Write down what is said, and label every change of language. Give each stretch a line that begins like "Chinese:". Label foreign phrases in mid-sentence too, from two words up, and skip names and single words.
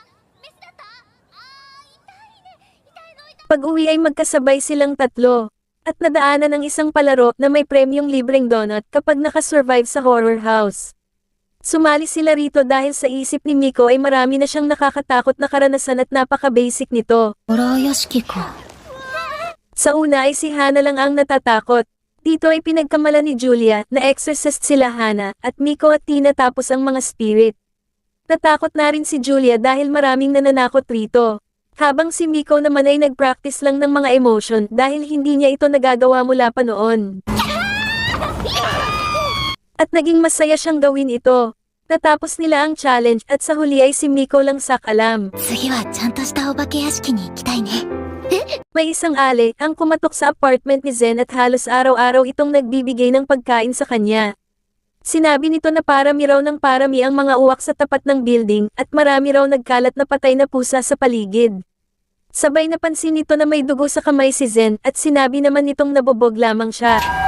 Filipino: Pag-uwi ay magkasabay silang tatlo. At nadaanan ng isang palaro na may premyong libreng donut kapag nakasurvive sa horror house. Sumali sila rito dahil sa isip ni Miko ay marami na siyang nakakatakot na karanasan at napaka-basic nito.
Japanese: ホラー屋敷か。
Filipino: Sa una ay si Hana lang ang natatakot. Dito ay pinagkamala ni Julia na exorcist sila Hana at Miko at Tina tapos ang mga spirit. Natakot na rin si Julia dahil maraming nananakot rito. Habang si Miko naman ay nag-practice lang ng mga emotion dahil hindi niya ito nagagawa mula pa noon. At naging masaya siyang gawin ito. Natapos nila ang challenge at sa huli ay si Miko lang alam.
Japanese: 次はちゃんとしたお化け屋敷に行きたいね。
Filipino: May isang ale ang kumatok sa apartment ni Zen at halos araw-araw itong nagbibigay ng pagkain sa kanya. Sinabi nito na parami raw ng parami ang mga uwak sa tapat ng building at marami raw nagkalat na patay na pusa sa paligid. Sabay napansin nito na may dugo sa kamay si Zen at sinabi naman nitong nabobog lamang siya.